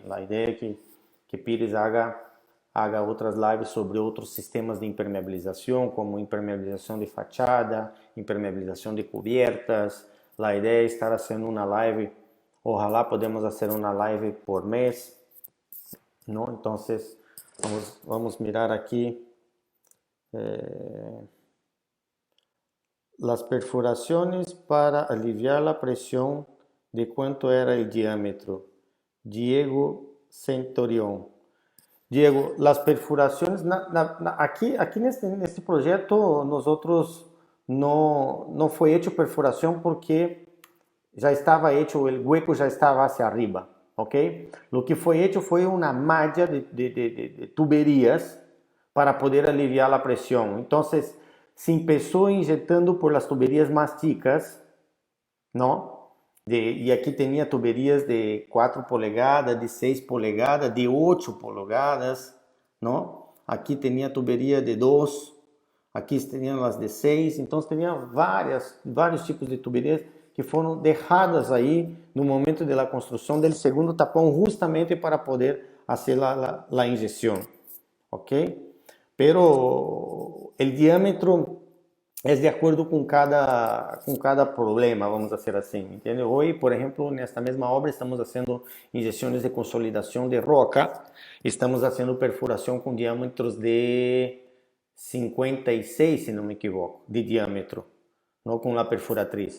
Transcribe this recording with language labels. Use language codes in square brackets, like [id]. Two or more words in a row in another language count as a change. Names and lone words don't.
[pt] A ideia é que Pires haga outras lives sobre outros sistemas de impermeabilização, como impermeabilização de fachada, impermeabilização de cubiertas. A ideia é estar fazendo uma live, ojalá podemos fazer uma live por mês, não? Então, vamos mirar aqui. [es] Las perforaciones para aliviar la presión, ¿de cuánto era el diámetro? Diego Centurión. Diego, las perforaciones, aquí en este proyecto nosotros no fue hecho perforación porque ya estaba hecho, el hueco ya estaba hacia arriba, ¿ok? Lo que fue hecho fue una malla de tuberías para poder aliviar la presión. Entonces, se empezó inyectando por las tuberías más chicas, ¿no? [pt] e aqui tinha tuberías de 4 polegadas, de 6 polegadas, de 8 polegadas, não? Aqui tinha tuberia de 2, aqui tinham as de 6, então tinha vários tipos de tuberías que foram deixadas aí no momento da construção do segundo tapão, justamente para poder fazer a injeção, ok? [es] Pero el diâmetro es de acuerdo com cada problema, [pt] vamos dizer assim, entende? Hoje, por exemplo, nesta mesma obra estamos fazendo injeções de consolidação de roca, estamos fazendo perfuração com diâmetros de 56, se não me equivoco, de diâmetro, não com a perfuratriz.